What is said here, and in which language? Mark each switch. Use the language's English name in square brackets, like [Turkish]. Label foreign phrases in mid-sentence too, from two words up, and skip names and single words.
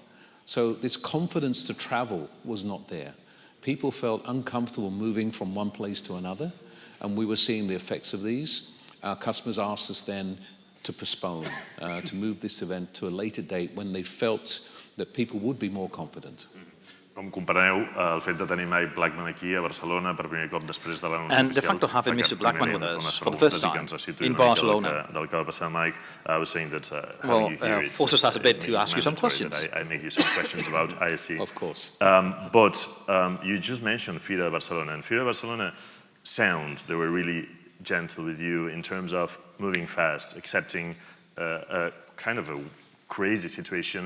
[English] So this confidence to travel was not there. People felt uncomfortable moving from one place to another, and we were seeing the effects of these. Our customers asked us then to postpone, to move this event to a later date when they felt that people would be more confident. [Catalan] Com compareu el fet de tenir Mike Blackman aquí a Barcelona per primer cop després de l'anunci [English] And the fact of having Mr. Blackman with us for the first time in Barcelona, [Catalan] del que va passar, [English] Mike, I was saying that well, forces us a bit to ask you some questions. I make you some questions about ISE. Of course. But you just mentioned FIRA Barcelona, and FIRA Barcelona they were really gentle with you in terms of moving fast, accepting a kind of a crazy situation.